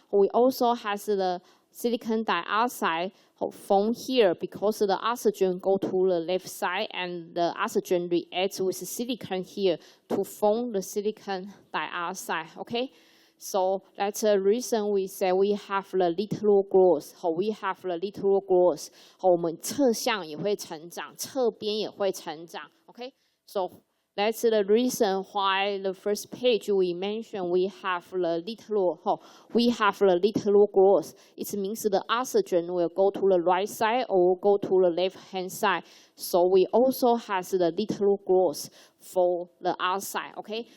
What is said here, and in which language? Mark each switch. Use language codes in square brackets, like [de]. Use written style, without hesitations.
[en] We also has the silicon dioxide formed here because the oxygen go to the left side and the oxygen reacts with the silicon here to form the silicon dioxide, okay? So that's the reason we say we have the lateral growth. We have the lateral growth. [zh] 我们侧向也会成长，侧边也会成长。 [en] Okay, so that's the reason why the first page we mentioned we have the lateral. We have the lateral growth. It means the oxygen will go to the right side or go to the left hand side. So we also have the lateral growth for the outside, okay?